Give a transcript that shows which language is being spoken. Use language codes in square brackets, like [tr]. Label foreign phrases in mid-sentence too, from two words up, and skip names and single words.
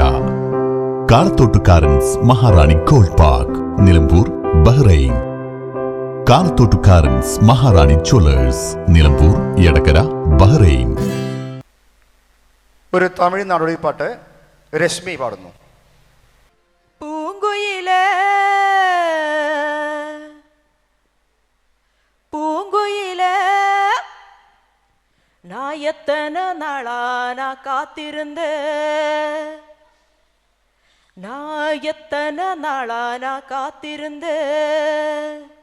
[ml] കാളത്തോട്ടുകാരൻസ് മഹാറാണി ഗോൾഡ് പാർക്ക് നിലമ്പൂർ ബഹ്റൈൻ. കാളത്തോട്ടുകാരൻസ് മഹാറാണി ജ്വല്ലേഴ്സ് നിലമ്പൂർ എടക്കര ബഹ്റൈൻ. ഒരു തമിഴ് നാടോടി പാട്ട് രശ്മി പാടുന്നു. [ta] പൂങ്കുയിലേ பூங்குயிலே நான் எத்தனை நாளா நான் காத்திருந்தேன் நான் எத்தனை நாளா நான் காத்திருந்தேன்